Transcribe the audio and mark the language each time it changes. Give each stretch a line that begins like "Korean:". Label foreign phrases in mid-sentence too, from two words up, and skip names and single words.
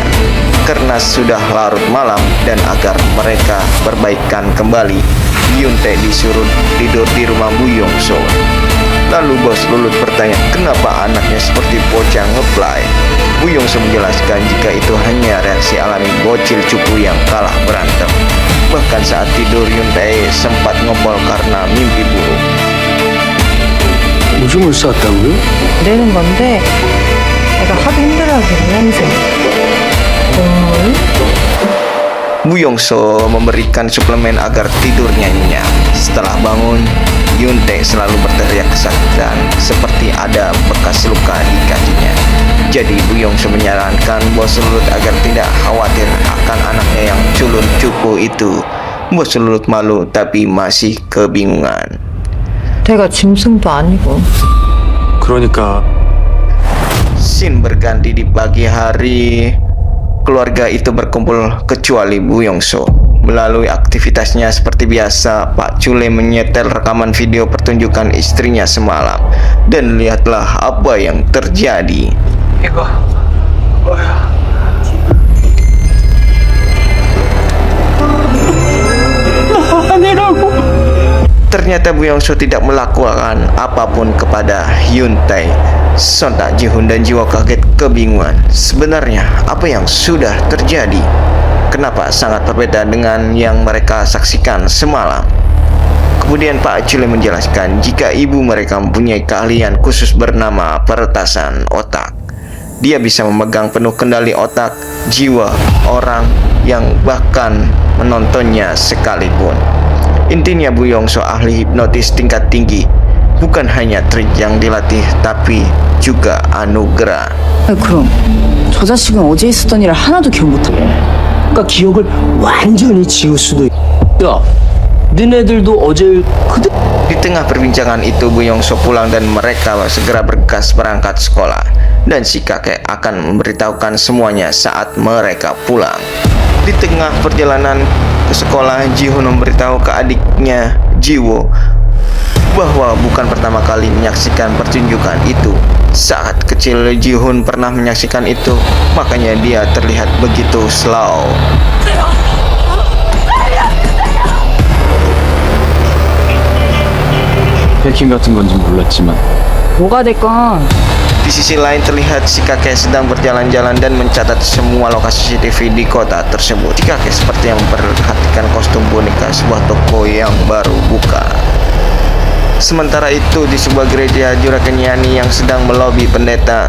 Indonesian: Karena sudah larut malam dan agar mereka perbaikan kembali, Yun Tae disuruh tidur di rumah Bu Yongso. Lalu bos Lulut bertanya kenapa anaknya seperti bocah ngeplay. Bu Yongso menjelaskan jika itu hanya reaksi alami bocil cupu yang kalah berantem. Bahkan saat tidur Yun Tae sempat ngompol karena mimpi buruk.
Korean: 오줌을 쌌다고요? 내는 건데 내가 하도 힘들어하길래 냄새.
Indonesian: Bu Yongso memberikan suplemen agar tidurnya nyenyak. Setelah bangun, Yun Tae selalu berteriak kesakitan seperti ada bekas luka di kakinya. Jadi Bu Yongso menyarankan bos Lulut agar tidak khawatir akan anaknya yang culun cupu itu. Bos Lulut malu tapi masih kebingungan.
Korean: 내가 짐승도 아니고. 그러니까
Indonesian: Scene berganti di pagi hari. Keluarga itu berkumpul kecuali Bu Yongso. Melalui aktivitasnya seperti biasa, Pak Chule menyetel rekaman video pertunjukan istrinya semalam. Dan lihatlah apa yang terjadi.
Korean: 이거 뭐야? 아니라고.
Indonesian: Ternyata Bu Yongso tidak melakukan apapun kepada Yun Tae. Sontak Ji-hoon dan Ji-woo kaget kebingungan. Sebenarnya apa yang sudah terjadi? Kenapa sangat berbeda dengan yang mereka saksikan semalam? Kemudian Pak Chule menjelaskan jika ibu mereka mempunyai keahlian khusus bernama peretasan otak. Dia bisa memegang penuh kendali otak, jiwa orang yang bahkan menontonnya sekalipun. Intinya Bu Yongso ahli hipnotis tingkat tinggi. Bukan hanya trik yang dilatih, tapi juga anugerah.
Korean: 그럼 저 자식은 어제 있었던 일을 하나도 기억 못해. 그러니까 기억을 완전히 지울 수도 있... 야, 너네들도 어제 그대...
Indonesian: Di tengah perbincangan itu, Bu Yongso pulang dan mereka segera bergegas berangkat sekolah. Dan si kakek akan memberitahukan semuanya saat mereka pulang. Di tengah perjalanan ke sekolah, Ji-hoon memberitahu ke adiknya Ji-woo bahwa bukan pertama kali menyaksikan pertunjukan itu. Saat kecil Ji-hoon pernah menyaksikan itu, makanya dia terlihat begitu slow.
Korean: 해킹 같은 건지 몰랐지만 뭐가 됐건
Indonesian: Di sisi lain terlihat si kakek sedang berjalan-jalan dan mencatat semua lokasi CCTV di kota tersebut. Si kakek seperti yang memperhatikan kostum boneka sebuah toko yang baru buka. Sementara itu di sebuah gereja, Juragan Yani yang sedang melobi pendeta.